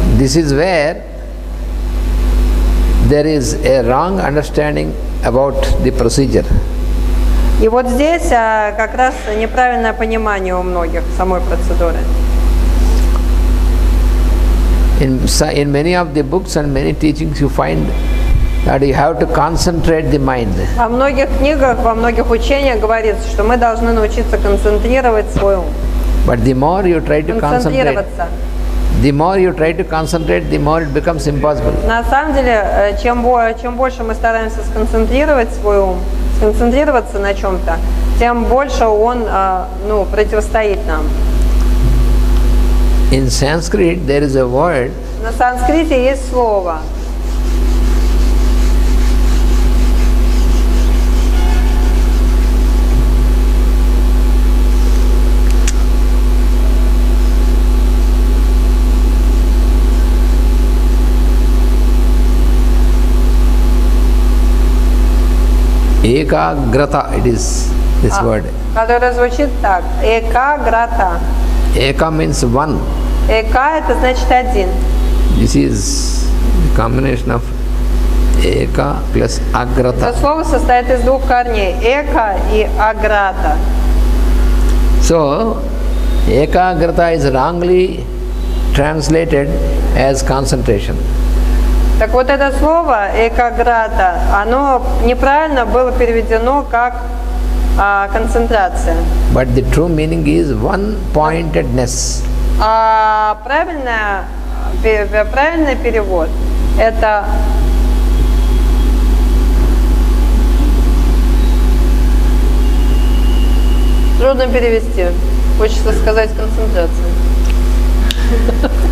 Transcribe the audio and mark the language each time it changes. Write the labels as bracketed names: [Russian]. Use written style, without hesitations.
[English] This is where there is a wrong understanding about the procedure. [Russian] И вот здесь как раз неправильное понимание у многих самой процедуры. [English] In many of the books and many teachings you find that you have to concentrate the mind. [Russian] Во многих книгах, во многих учениях говорится, что мы должны научиться концентрировать свой ум. [English] But the more you try to concentrate, the more it becomes impossible. [Russian] На самом деле, чем больше мы стараемся сконцентрировать свой ум, сконцентрироваться на чем-то, тем больше он противостоит нам. [English] In Sanskrit there is a word. [Russian] На санскрите есть слово. [English] Ekaggrata, it is this word. [Russian] Которое звучит так. Экаграта. [English] Eka means one. [Russian] Эка это значит один. [English] This is the combination of Eka plus agrata. [Russian] Это слово состоит из двух корней – эка и аграта. [English] So, ekagrata is wrongly translated as concentration. [Russian] Так вот это слово «экаграта», оно неправильно было переведено как концентрация. [English] But the true meaning is one-pointedness. [Russian] А правильный перевод – это трудно перевести. Хочется сказать концентрация.